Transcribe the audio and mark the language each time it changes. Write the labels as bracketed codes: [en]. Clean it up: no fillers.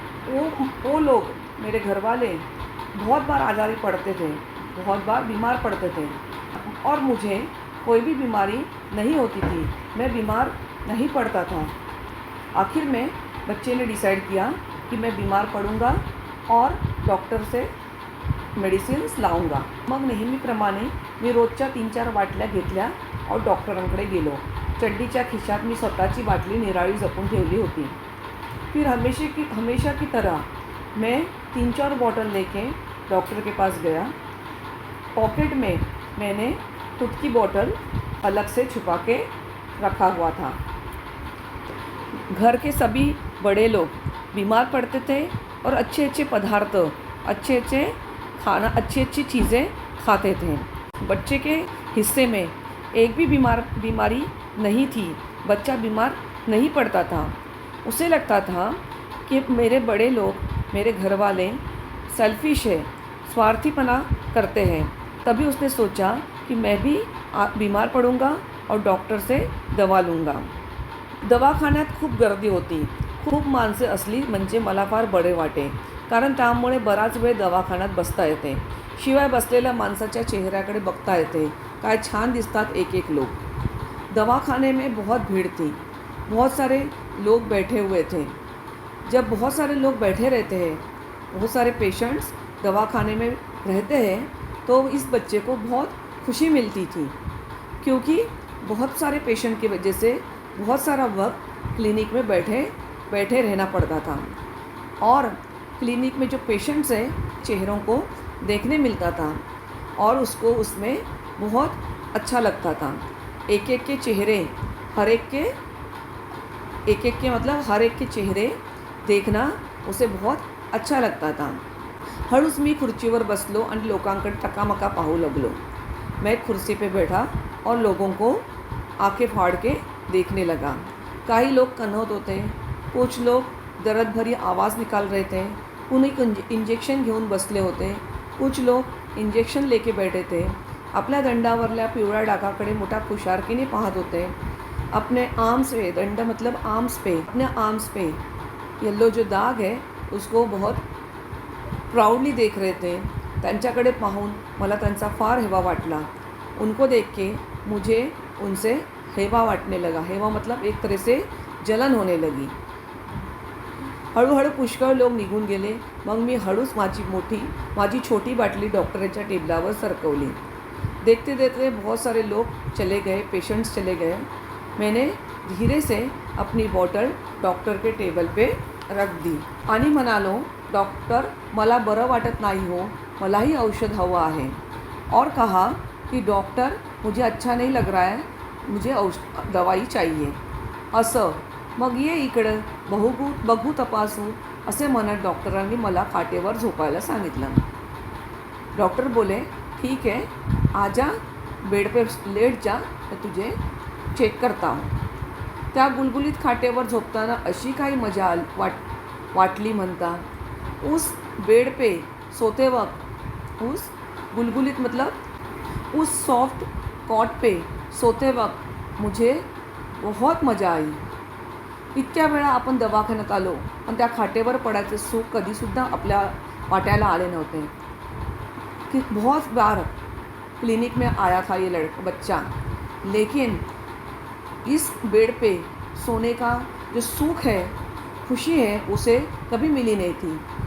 [hi] वो लोग, मेरे घर वाले बहुत बार आजारी पड़ते थे, बहुत बार बीमार पड़ते थे और मुझे कोई भी बीमारी नहीं होती थी, मैं बीमार नहीं पड़ता था. आखिर में बच्चे ने डिसाइड किया कि मैं बीमार पडूंगा और डॉक्टर से मेडिसिन्स लावूंगा. [mr] मग नेहमीप्रमाणे मी रोजच्या 3-4 बाटल्या घेतल्या और डॉक्टरांकडे गेलो. चड्डीच्या खिशात मी स्वतःची बाटली निराळी जपून ठेवली होती. [hi] फिर हमेशा की तरह मैं 3-4 बॉटल लेके डॉक्टर के पास गया. पॉकेट में मैंने खुद की बॉटल अलग से छुपा के रखा हुआ था. घर के सभी बड़े लोग बीमार पड़ते थे और अच्छे अच्छे पदार्थ, अच्छे अच्छी चीज़ें खाते थे. बच्चे के हिस्से में एक भी बीमारी नहीं थी. बच्चा बीमार नहीं पड़ता था. उसे लगता था कि मेरे बड़े लोग, मेरे घर वाले सेल्फिश है, स्वार्थीपना करते हैं. तभी उसने सोचा कि मैं भी बीमार पडूंगा और डॉक्टर से दवा लूँगा. [mr] दवाखान्यात खूप गर्दी होती. खूप माणसे असली म्हणजे मला फार बरे वाटे, कारण त्यामुळे बराच वेळ दवाखान्यात बसता येते. शिवाय बसलेल्या माणसाच्या चेहऱ्याकडे बघता येते. काय छान दिसतात एक लोग. [hi] दवाखाने में बहुत भीड़ थी. बहुत सारे लोग बैठे हुए थे. जब बहुत सारे लोग बैठे रहते हैं, बहुत सारे पेशेंट्स दवाखाने में रहते हैं, तो इस बच्चे को बहुत खुशी मिलती थी, क्योंकि बहुत सारे पेशेंट की वजह से बहुत सारा वक्त क्लिनिक में बैठे रहना पड़ता था और क्लिनिक में जो पेशेंट्स हैं चेहरों को देखने मिलता था और उसको उसमें बहुत अच्छा लगता था. एक के चेहरे, हर एक के मतलब हर एक के चेहरे देखना उसे बहुत अच्छा लगता था. [mr] हळूच मी खुर्चीवर बसलो आणि लोकांकडे टकामका पाहू लगलो. [hi] मैं एक कुर्सी पे बैठा और लोगों को आंखें फाड़ के देखने लगा. [mr] काही लोग कन्हत होते, [hi] कुछ लोग दर्द भरी आवाज़ निकाल रहे थे, [mr] कुणी इंजेक्शन घेऊन बसले होते, [hi] कुछ लोग इंजेक्शन लेके बैठे थे. [mr] आपल्या दंडावरल्या पिवळ्या डागाकडे मोठ्या खुशारकीने पाहत होते. [hi] अपने आर्म्स पे, दंड मतलब आर्म्स पे, अपने आर्म्स पे येलो जो दाग है उसको बहुत प्राउडली देख रहे थे. [mr] त्यांच्याकडे पाहून मला त्यांचा फार हेवा वाटला. [hi] उनको देख के मुझे उनसे हेवा वाटने लगा. हेवा मतलब एक तरह से जलन होने लगी. [mr] हळूहळू पुष्कळ लोक निघून गेले. मग मी हळूच माझी छोटी बाटली डॉक्टरच्या टेबलावर सरकवली. [hi] देखते देखते बहुत सारे लोग चले गए, पेशेंट्स चले गए. मैंने धीरे से अपनी बॉटल डॉक्टर के टेबल पे रख दी [mr] आणि म्हणालो, डॉक्टर मला बरं वाटत नाही हो, मलाही औषध हवं आहे. [hi] और कहा कि डॉक्टर मुझे अच्छा नहीं लग रहा है, मुझे दवाई चाहिए. [mr] असं मग ये इकडं बघू तपासू असे म्हणत डॉक्टरांनी मला खाटेवर झोपायला सांगितलं. [hi] डॉक्टर बोले, ठीक है, आजा बेड पे लेट जा, मैं तुझे चेक करता हूँ. [mr] त्या गुलगुलीत खाटेवर झोपताना अशी काही मजा वाटली म्हणता. [hi] उस बेड पे सोते वक्त, उस गुलगुलीत मतलब उस सॉफ्ट कॉट पे सोते वक्त मुझे बहुत मजा आई. [mr] इतक्या वेळा आपण दवाखान्यात आलो पण त्या खाटेवर पडायचे सुख कधीसुद्धा आपल्या वाट्याला आले नव्हते. [hi] कि बहुत बार क्लिनिक में आया था ये बच्चा, लेकिन इस बेड पे सोने का जो सुख है, खुशी है, उसे कभी मिली नहीं थी.